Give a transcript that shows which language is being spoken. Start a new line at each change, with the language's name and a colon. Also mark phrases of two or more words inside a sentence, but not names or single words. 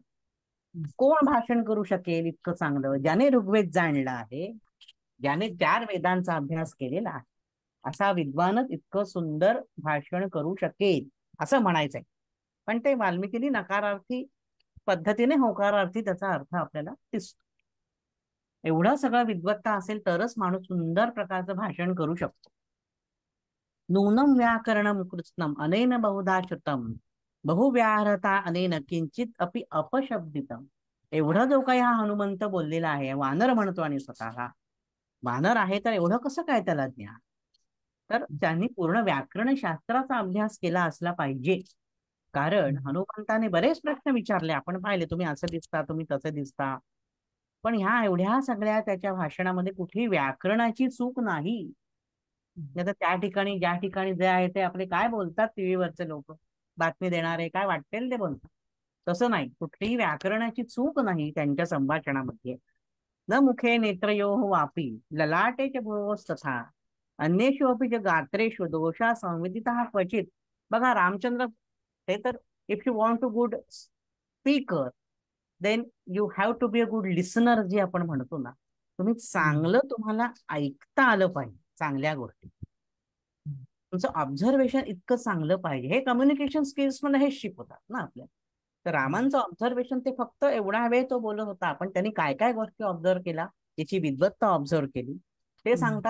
Marathi: कोण भाषण करू शकेल इतकं चांगलं? ज्याने ऋग्वेद जाणला आहे, ज्याने 4 वेदांचा अभ्यास केलेला आहे, असा विद्वानच इतकं सुंदर भाषण करू शकेल असं म्हणायचंय. पण ते वाल्मिकीने नकारार्थी पद्धतीने होकारार्थी त्याचा अर्थ आपल्याला दिसतो. एवढं सगळं विद्वत्ता असेल तरच माणूस सुंदर प्रकारचं भाषण करू शकतो.
Sanskrit: नूनम व्याकरणम कृत्स्नम अनेन बहुधा श्रुतम बहुव्याहरता अनेन किंचित अपि अपशब्दितम.
Marathi: एवढं जो काही हा हनुमंत बोललेला आहे, वानर म्हणतो आणि स्वतःला वानर आहे, तर एवढं कसं काय त्याला ज्ञान? तर त्यांनी पूर्ण व्याकरण शास्त्राचा अभ्यास केला असला पाहिजे. कारण हनुमंताने बरेच प्रश्न विचारले, आपण पाहिले, तुम्ही असं दिसता, तुम्ही तसं दिसता, पण ह्या एवढ्या सगळ्या त्याच्या भाषणामध्ये कुठली व्याकरणाची चूक नाही. आता त्या ठिकाणी ज्या ठिकाणी जे आहे ते आपले काय बोलतात टीव्हीवरचे लोक, बातमी देणारे काय वाटेल ते बोलतात, तसं नाही. कुठलीही व्याकरणाची चूक नाही त्यांच्या संभाषणामध्ये.
Sanskrit: न मुखे नेत्रयोः वापी ललाटे च भुवोस्तथा अन्येषु अपि च गात्रेषु दोषा संविदितः क्वचित.
Marathi: बघा रामचंद्र, ते तर
English: If you want to good speaker then you have to be a good listener,
Marathi: जे आपण म्हणतो ना. तुम्ही चांगलं, तुम्हाला ऐकता आलं पाहिजे चांगल्या गोष्टी, तुमचं ऑब्झर्वेशन इतकं चांगलं पाहिजे. हे
English: communication skills
Marathi: मध्ये हेच शिकवतात ना आपल्याला. तर रामांचं ऑब्झर्वेशन ते फक्त एवढा वेळ तो बोलत होता, पण त्यांनी काय काय गोष्टी ऑब्झर्व केला, त्याची विद्वत्ता ऑब्झर्व केली, ते सांगतात.